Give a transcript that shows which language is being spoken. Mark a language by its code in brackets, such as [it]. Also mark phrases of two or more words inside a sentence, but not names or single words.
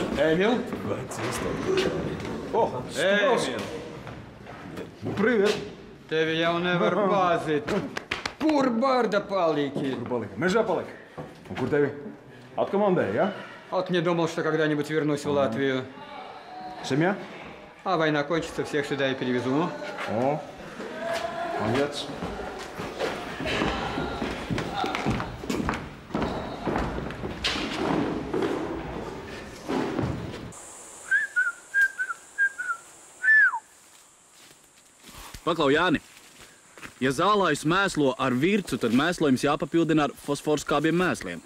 [ru] Эмил? О, Эмил! Привет! [lv] Tevi jau nevar pazīt. Kur barda paliki? Kur palika? Mežā palika. Un kur tevi atkomandēja, ja? [ru] Вот не думал, что когда-нибудь вернусь в Латвию. Семья? А война кончится, всех сюда и перевезу. О, молодец. [lv] Paklau, Jāni, ja zālājs mēslo ar vircu, tad mēslojums jāpapildina ar fosforskābiem mēsliem.